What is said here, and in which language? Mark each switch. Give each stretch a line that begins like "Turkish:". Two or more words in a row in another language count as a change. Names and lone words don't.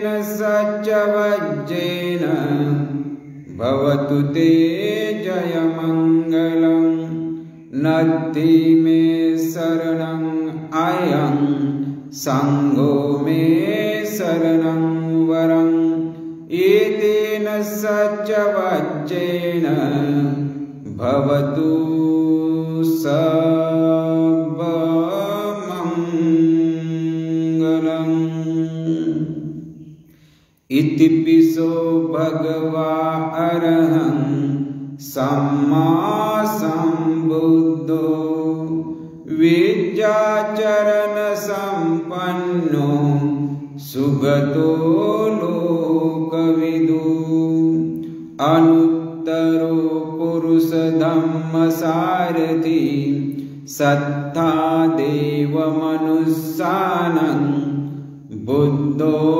Pali: सच्चवज्जेन भवतु ते जयमङ्गलं नत्थि मे शरणं अयं संඝो मे शरणं वरं एतेन सच्चवज्जेन भवतु सर्वमङ्गलम्। इतिपिसो भगवा अरहं सम्मा सम्बुद्धो विद्याचरण संपन्नो सुगतो लोकविदु अनुत्तरो पुरुष धम्म सारथि सत्ता देव मनुष्यानं बुद्धो